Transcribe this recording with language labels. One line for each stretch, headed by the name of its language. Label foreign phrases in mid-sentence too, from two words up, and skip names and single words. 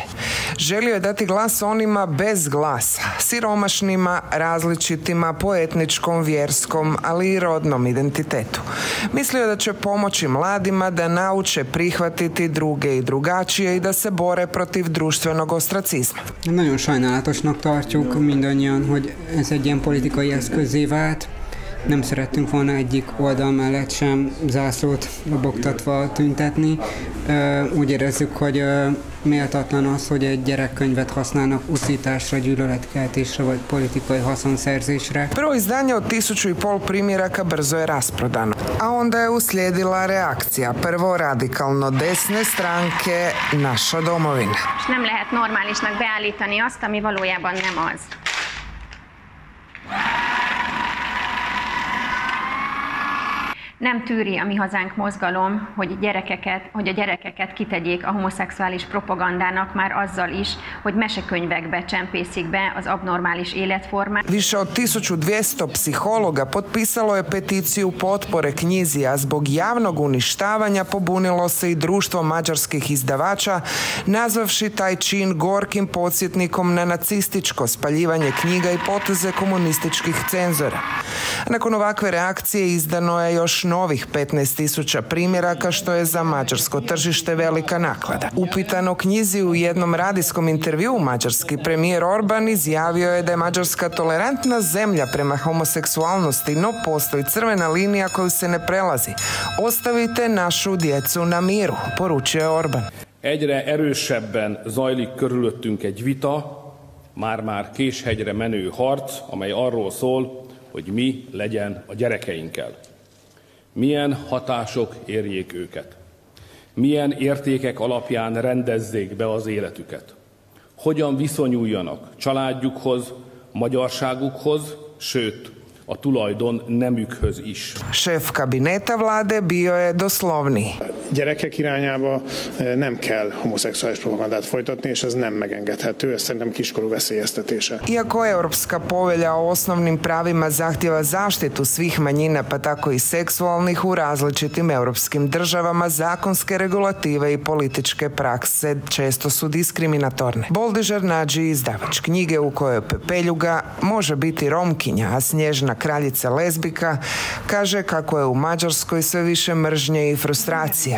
Croatian: Želio je dati glas onima bez glasa, siromašnima, različitima po etničkom, vjerskom, ali i rodnom identitetu. Mislio je da će pomoći mladima da nauče prihvatiti druge i drugačije i da se bore protiv društvenog ostracizma.
Hungarian: Nagyon sajnálatosnak tartjuk mindannyian, hogy ez egy ilyen politikai eszközzé vált. Nem szerettünk volna egyik oldal mellett sem zászlót lobogtatva tüntetni. Úgy érezzük, hogy méltatlan az, hogy egy gyerekkönyvet használnak uszításra, gyűlöletkeltésre vagy politikai haszonszerzésre.
Croatian: Prvo izdanje od 1500 primjeraka brzo je rasprodano, a onda je uslijedila reakcija. Prvo radikalno desne stranke Naša domovina.
Hungarian: Nem lehet normálisnak beállítani azt, ami valójában nem az. Nem tűri a Mi Hazánk mozgalom, hogy a gyerekeket kitegyék a homoszexuális propagandának már azzal is, hogy mesekönyvekbe csempészik be az abnormális életformát.
Croatian: Više od 1200 psihologa potpisalo je peticiju potpore knjizi, a zbog javnog uništavanja pobunilo se i društvo mađarskih izdavača, nazvavši taj čin gorkim podsjetnikom na nacističko spaljivanje knjiga i poteze komunističkih cenzora. Nakon ovakve reakcije izdano je još novih 15.000 primjeraka, što je za mađarsko tržište velika naklada. Upitan o knjizi u jednom radijskom intervjuu, mađarski premijer Orban izjavio je da je Mađarska tolerantna zemlja prema homoseksualnosti, no postoji crvena linija koju se ne prelazi. Ostavite našu djecu na miru, poručio je Orban.
Hungarian: Egyre erősebben zajlik körülöttünk egy vita, már késhegyre menő harc, amely arról szól, hogy mi legyen a gyerekeinkkel. Milyen hatások érjék őket? Milyen értékek alapján rendezzék be az életüket? Hogyan viszonyuljanak családjukhoz, magyarságukhoz, sőt, a tulajdon nemükhöz is.
Croatian: Šef kabineta vlade bio je doslovniji.
Hungarian: Gyerekek irányába nem kell homoszexuális propagandát folytatni, és ez nem megengedhető, ez szerintem kiskorú veszélyeztetése.
Croatian: Iako Europska povelja o osnovnim pravima zahtjeva zaštitu svih manjina, pa tako i seksualnih, u različitim europskim državama zakonske regulative i političke prakse često su diskriminatorne. Boldižar Nađi, izdavač knjige u kojoj pepeljuga može biti Romkinja, a Snježna kraljica lezbika, kaže kako je u Mađarskoj sve više mržnje i frustracije,